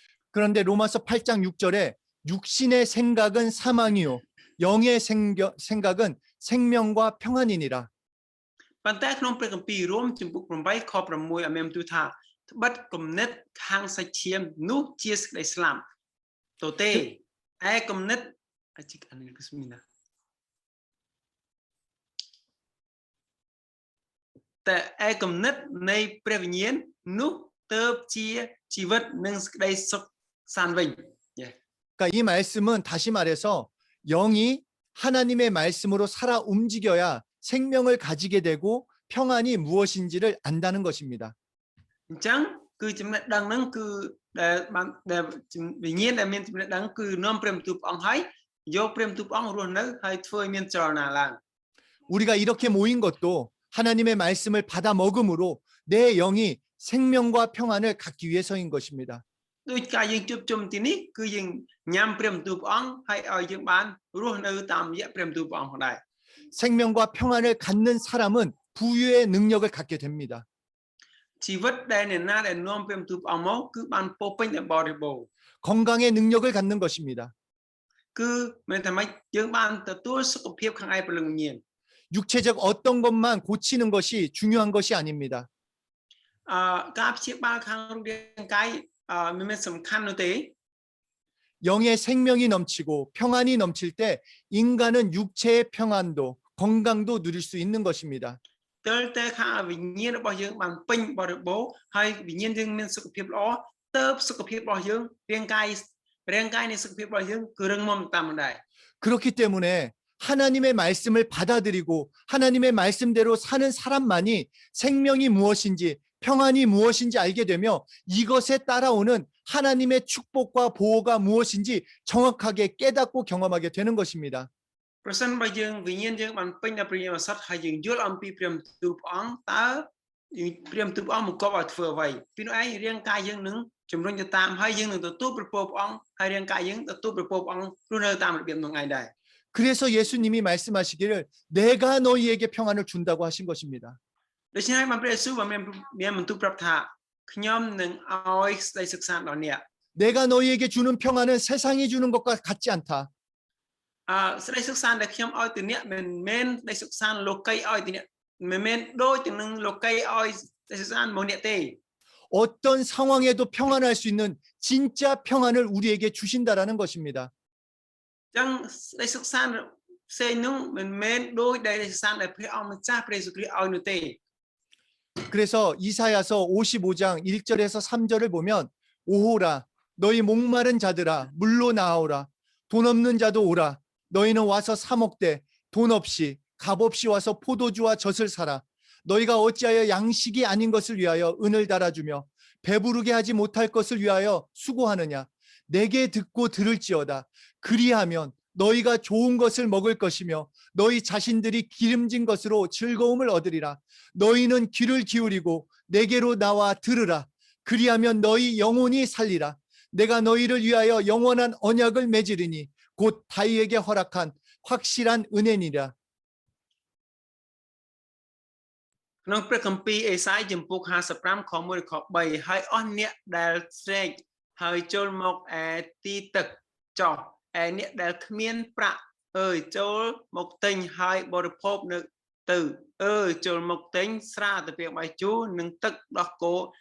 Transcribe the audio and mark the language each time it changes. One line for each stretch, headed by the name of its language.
Korean: 그런데 로마서 8장 6절에 육신의 생각은 사망이요 영의 생각은 생명과 평안이니라.
Khmer: ប៉ុន្តែក្នុងព្រះគម្ពីររ៉ូមជំពូក8ខ6ឲ្យមានបន្ទូលថាត្បិតគំនិតខាងសាច់ឈាមនោះជាសេចក្តីស្លាប់ទទេឯគំនិតអានេះគឺស្មីណាតែឯគំនិតនៃព្រះវិញ្ញាណនោះទៅជាជីវិតនិងសេចក្តីសុខសាន្តវិញ
Korean: 그러니까 이 말씀은 다시 말해서 영이 하나님의 말씀으로 살아 움직여야 생명을 가지게 되고 평안이 무엇인지를 안다는 것입니다.
Khmer: អញ្ចឹងគឺចំណេះដឹងហ្នឹងគឺដែលវិញ្ញាណដែលមានចំណេះដឹងគឺនាំព្រះបន្ទូលព្រះអង្គហើយយកព្រះបន្ទូលព្រះអង្គរស់នៅហើយធ្វើឲ្យមានចលនាឡើង
Korean: 우리가 이렇게 모인 것도 하나님의 말씀을 받아 먹음으로 내 영이 생명과 평안을 갖기 위해서인 것입니다.
Khmer: ដូចការយើងជួបជុំទីនេះគឺយើងញ៉ាំព្រះបន្ទូលព្រះអង្គហើយឲ្យយើងបានរស់នៅតាមរយៈព្រះបន្ទូលព្រះអង្គផងដែរ
Korean: 생명과 평안을 갖는 사람은 부유의 능력을 갖게 됩니다.
Khmer: ជីវិតដែលអ្នកណាដែលនាំព្រះបន្ទូលព្រះអង្គមកគឺបានពោពេញដោយបរិបូរណ៍
Korean: 건강의 능력을 갖는 것입니다.
Khmer: គឺមានតែម៉េចយើងបានទទួលសុខភាពខាងឯព្រលឹងវិញ្ញាណ
Korean: 육체적 어떤 것만 고치는 것이 중요한 것이 아닙니다.
Khmer: ការព្យាបាលខាងរូបរាងកាយមិនសំខាន់នោះទេ
Korean: 영의 생명이 넘치고 평안이 넘칠 때 인간은 육체의 평안도 건강도 누릴 수 있는 것입니다.
Khmer: ទើបតែខាងវិញ្ញាណរបស់យើងបានពេញបរិបូរណ៍ហើយវិញ្ញាណយើងមានសុខភាពល្អទើបសុខភាពរបស់យើងរាងកាយនៃសុខភាពរបស់យើងគឺរឹងមាំតាមដែរ
Korean: 그렇기 때문에 하나님의 말씀을 받아들이고 하나님의 말씀대로 사는 사람만이 생명이 무엇인지 평안이 무엇인지 알게 되며 이것에 따라오는 하나님의 축복과 보호가 무엇인지 정확하게 깨닫고 경험하게 되는 것입니다.
Khmer: ប្រសិនបើយើងវិញ្ញាណយើងបានពេញដោយព្រះយេស៊ូវហើយយើងយល់អំពីព្រះបន្ទូលព្រះអង្គតើព្រះបន្ទូលព្រះអង្គបង្គាប់ឲ្យធ្វើអ្វីពីនោះឯងរាងកាយយើងនឹងជំរុញទៅតាមហើយយើងនឹងទទួលប្រពោព្រះអង្គហើយរាងកាយយើងទទួលប្រពោព្រះអង្គរស់នៅតាមរបៀបនោះឯងដែរ
Korean: 그래서 예수님이 말씀하시기를 내가 너희에게 평안을 준다고 하신 것입니다.
Khmer: ដូច្នេះបានព្រះយេស៊ូវបានមានបន្ទូលប្រាប់ថាខ្ញុំនឹងឲ្យសេចក្តីសុខសាន្តដល់អ្នក
Korean: 내가 너희에게 주는 평안은 세상이 주는 것과 같지 않다.
Khmer: សេចក្តីសុខសាន្តដែលខ្ញុំឲ្យទៅអ្នកមិនមែនសេចក្តីសុខសាន្តលោកីឲ្យទៅអ្នកមិនមែនដូចទៅនឹងលោកីឲ្យសេចក្តីសុខសាន្តមកអ្នកទេ
Korean: 어떤 상황에도 평안할 수 있는 진짜 평안을 우리에게 주신다라는 것입니다.
Khmer: ចឹងសេចក្តីសុខសាន្តផ្សេងនោះមិនមែនដូចដែលសេចក្តីសុខសាន្តដែលព្រះអង្គម្ចាស់ព្រះយេស៊ូវគ្រីស្ទឲ្យនោះទេ
Korean: 그래서 이사야서 55장 1절에서 3절을 보면 오호라 너희 목마른 자들아 물로 나아오라 돈 없는 자도 오라 너희는 와서 사 먹되 돈 없이 값 없이 와서 포도주와 젖을 사라 너희가 어찌하여 양식이 아닌 것을 위하여 은을 달아주며 배부르게 하지 못할 것을 위하여 수고하느냐 내게 듣고 들을지어다 그리하면 너희가 좋은 것을 먹을 것이며 너희 자신들이 기름진 것으로 즐거움을 얻으리라 너희는 귀를 기울이고 내게로 나와 들으라 그리하면 너희 영혼이 살리라 내가 너희를 위하여 영원한 언약을 맺으리니 곧 다윗에게 허락한 확실한 은혜니라
Khmer: ក្នុងព្រះគម្ពីរអេសាយចំពុក55ខ1ខ3ហើយអស់អ្នកដែលស្រែកហើយចូលមកឯទីទឹកចោះឯអ្នកដែលគ្មានប្រាក់អើយចូលមកទិញហើយបរិភោគនៅទៅអើយចូលមកទិញស្រាទៅពេលបាយជូរនិងទឹកដោះគោ